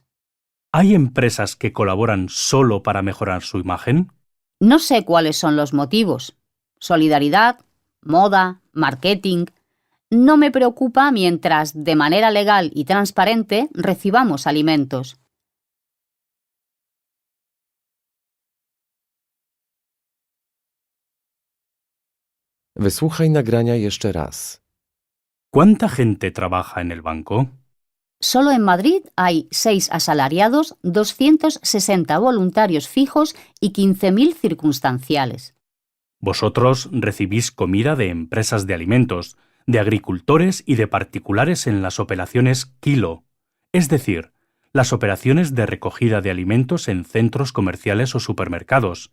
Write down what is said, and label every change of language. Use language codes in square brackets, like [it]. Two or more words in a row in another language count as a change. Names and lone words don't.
[es] ¿Hay empresas que colaboran solo para mejorar su imagen? No sé cuáles son los motivos. Solidaridad, moda, marketing. No me preocupa mientras, de manera legal y transparente, recibamos alimentos. [pl] Wysłuchaj nagrania jeszcze raz. [es] ¿Cuánta gente trabaja en el banco? Solo en Madrid hay 6 asalariados, 260 voluntarios fijos y 15.000 circunstanciales. Vosotros recibís comida de empresas de alimentos, de agricultores y de particulares en las operaciones Kilo, es decir, las operaciones de recogida de alimentos en centros comerciales o supermercados.